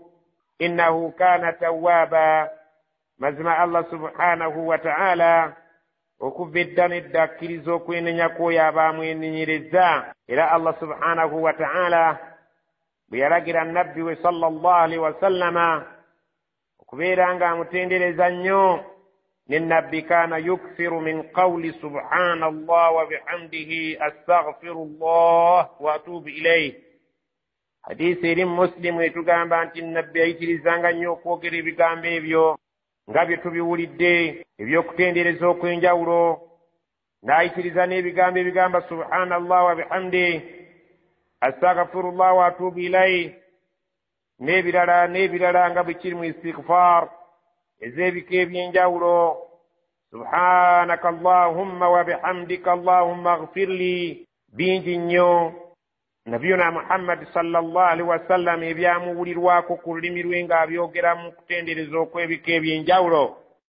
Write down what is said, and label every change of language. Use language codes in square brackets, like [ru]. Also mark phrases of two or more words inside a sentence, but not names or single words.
[ar] إنه كان توابا, [lg] mazima Allah [ar] سبحانه وتعالى [lg] okuva edda n'edda akkiriza okwenenya kw'oyo abaamwenenyereza. era Allah [ar] سبحانه وتعالى [lg] bwe yalagira nabbi we [ar] صلى الله عليه وسلم [lg] okubeera ng'amutendereza nnyo, ne nabbi [ar] كان يكثر من قول سبحان الله وبحمده أستغفر الله وأتوب إليه. [lg] Hadiisi eri mu Muslimu etugamba nti nabbi ayitirizanga nnyo okwogera ebigambo ebyo nga bye tubiwulidde eby'okutendereza okw'enjawulo, n'ayitiriza n'ebigambo ebigamba [ar] سبحان الله وبحمده أستغفر الله وأتوب إليه, [lg] n'ebirala nga bwe kiri mu istighfar ez'ebika eby'enjawulo. [ar] سبحانك اللهم وبحمدك اللهم اغفر لي, [lg] bingi nnyo nabiyuna Muhammad [ar] صلى الله عليه وسلم [lg] ebyamuwulirwako ku lulimi lwe ng'abyogera mu kutendereza okw'ebika eby'enjawulo.